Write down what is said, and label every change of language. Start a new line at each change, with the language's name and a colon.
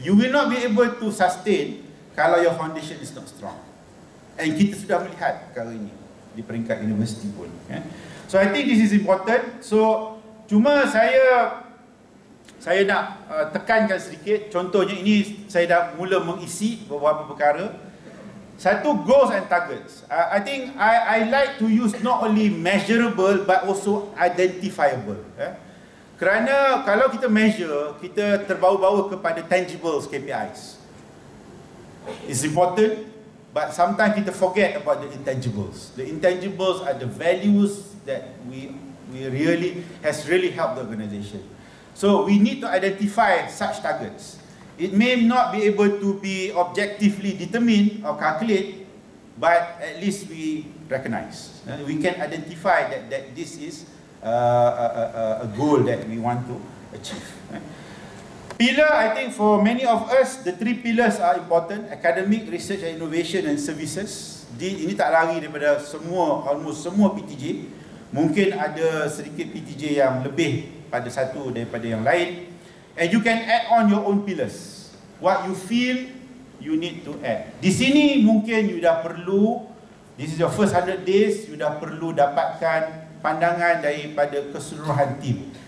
English: You will not be able to sustain
Malay: kalau
English: your foundation is not strong.
Malay: And kita sudah melihat perkara ini di peringkat universiti pun.
English: So I think this is important.
Malay: So cuma saya nak tekankan sedikit. Contohnya ini saya dah mula mengisi beberapa perkara. Satu,
English: goals and targets. I think I like to use not only measurable but also identifiable.
Malay: Kerana kalau kita measure, kita terbawa-bawa kepada tangibles, KPIs.
English: It's important, but sometimes
Malay: kita
English: forget about the intangibles. The intangibles are the values that we has really helped the organization. So we need to identify such targets. It may not be able to be objectively determined or calculate, but at least we recognize. We can identify that this is a goal that we want to achieve. Pillar, I think for many of us, the 3 pillars are important: academic, research and innovation, and services.
Malay: Ini tak lari daripada almost semua PTJ. Mungkin ada sedikit PTJ yang lebih pada satu daripada yang lain.
English: And you can add on your own pillars. What you feel you need to add.
Malay: Di sini mungkin you dah perlu,
English: this is your first 100 days,
Malay: you dah perlu dapatkan pandangan daripada keseluruhan tim.